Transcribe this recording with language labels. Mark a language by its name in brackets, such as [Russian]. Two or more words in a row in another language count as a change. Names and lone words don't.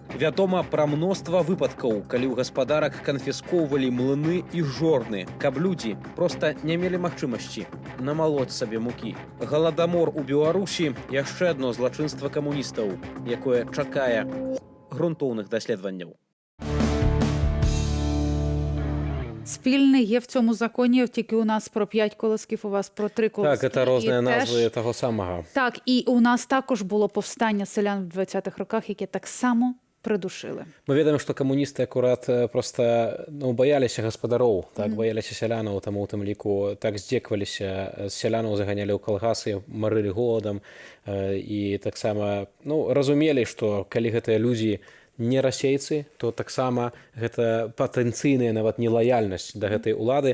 [Belarusian] Вядома пра мноства выпадкаў, калі ў гаспадарак канфіскоўвалі млыны і жорны, каб людзі проста не мелі магчымасці намалоць сабе мукі. Галадамор у Беларусі яшчэ адно злачынства камуністаў, якое чакае грунтоўных даследаванняў. [Ukrainian] Спільне є в цьому законі, тільки у нас про 5 колосків, у вас про 3 колоски. Так, це різні назви того самого. Так, і у нас також було повстання селян в 20-х роках, яке так само придушили. [Belarusian] Мы ведаем, што камуністы акурат проста баяліся гаспадароў, так, баяліся сялянаў, таму ў тым ліку так здзекваліся, сялянаў заганялі ў калгасы, марылі голадам і таксама разумелі, што калі гэтыя людзі не расейцы, то таксама гэта патэнцыйная нават нелаяльнасць да гэтай улады.